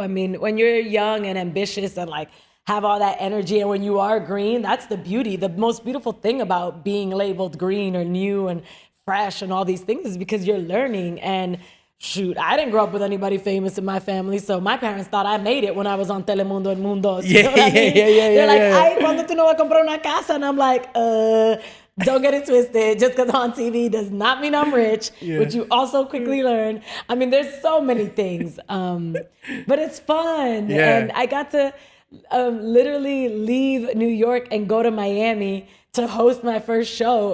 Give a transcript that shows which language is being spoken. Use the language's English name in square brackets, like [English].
[English] I mean, when you're young and ambitious and like have all that energy, and when you are green, that's the beauty. The most beautiful thing about being labeled green or new and fresh and all these things is because you're learning. And shoot, I didn't grow up with anybody famous in my family, so my parents thought I made it when I was on Telemundo and Mundos. Yeah, They're like, [Spanish] ay, ¿cuándo tú no vas a comprar una casa? [English] And I'm like, don't get it twisted. Just because I'm on TV does not mean I'm rich, which you also quickly learn. I mean, there's so many things, but it's fun. Yeah. And I got to literally leave New York and go to Miami to host my first show.